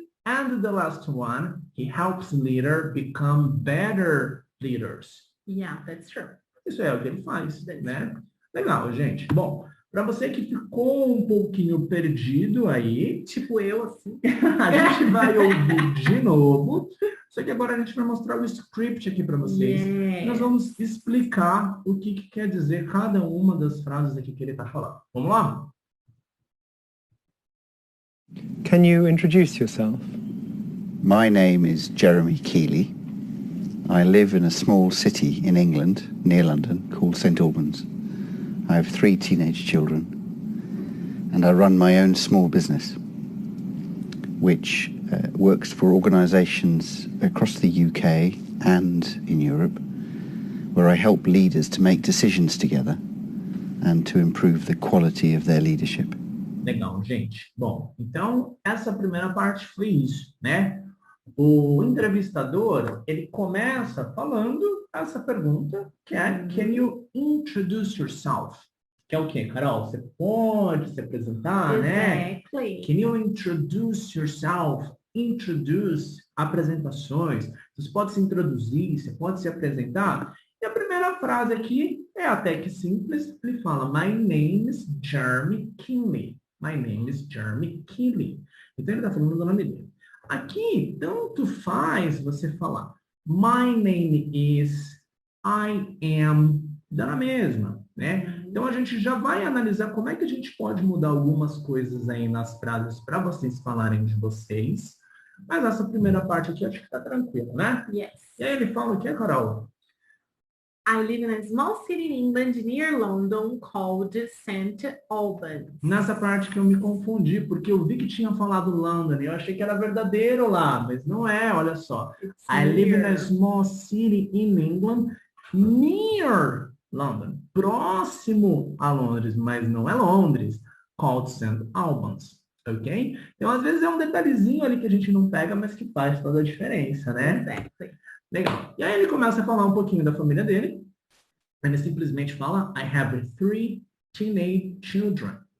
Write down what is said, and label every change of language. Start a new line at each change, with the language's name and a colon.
English: And the last one, he helps leaders become better leaders. Yeah, that's true.
Portuguese: Isso é o que ele faz, né? Legal, gente. Bom, para você que ficou um pouquinho perdido aí, tipo eu, assim, a gente vai ouvir de novo. Só que agora a gente vai mostrar o script aqui para vocês.
English: Yeah.
Portuguese: Nós vamos explicar o que quer dizer cada uma das frases aqui que ele está falando. Vamos lá?
English: Can you introduce yourself? My name is Jeremy Keeley. I live in a small city in England, near London, called St Albans. I have 3 teenage children, and I run my own small business, which works for organisations across the UK and in Europe, where I help leaders to make decisions together and to improve the quality of their leadership.
Portuguese: Legal, gente. Bom, então essa primeira parte foi isso, né? O entrevistador, ele começa falando essa pergunta, que é,
English: can you introduce yourself?
Portuguese: que é o quê, Carol? Você pode se apresentar, né?
English: Exactly. Can you introduce yourself?
Portuguese: Introduce apresentações. Você pode se introduzir, você pode se apresentar. E a primeira frase aqui é até que simples. Ele fala,
English: My name is Jeremy Keeley. My name is Jeremy Keeley.
Portuguese: Então ele está falando do nome dele. Aqui, tanto faz você falar
English: My name is, I am,
Portuguese: dá na mesma, né? Então a gente já vai analisar como é que a gente pode mudar algumas coisas aí nas frases para vocês falarem de vocês. Mas essa primeira parte aqui acho que tá tranquila, né?
English: Yes.
Portuguese: E aí ele fala o que, Carol?
English: I live in a small city in England near London called St. Albans.
Portuguese: Nessa parte que eu me confundi, porque eu vi que tinha falado London e eu achei que era verdadeiro lá, mas não é, olha só.
English: It's I live in a near. small city in England near London.
Portuguese: Próximo a Londres, mas não é Londres.
English: Called St. Albans.
Portuguese: Ok? Então, às vezes é um detalhezinho ali que a gente não pega, mas que faz toda a diferença, né?
English: Exactly.
Portuguese: Legal. E aí ele começa a falar um pouquinho da família dele. Ele simplesmente fala,
English: I have 3 teenage children.